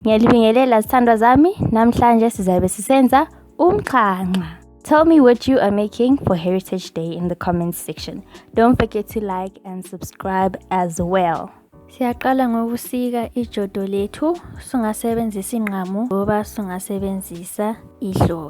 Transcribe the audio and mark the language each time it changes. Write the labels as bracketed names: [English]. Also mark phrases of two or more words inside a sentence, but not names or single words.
[Zulu] Ngiyalibingelela zithandwa zami, namhlanje sizabe sisenza umxhanxa. [English] Tell me what you are making for Heritage Day in the comments section. Don't forget to like and subscribe as well. [Zulu] Siyaqala ngokusika ijodo lethu, sungasebenzisa inqamu ngoba sungasebenzisa ihloka.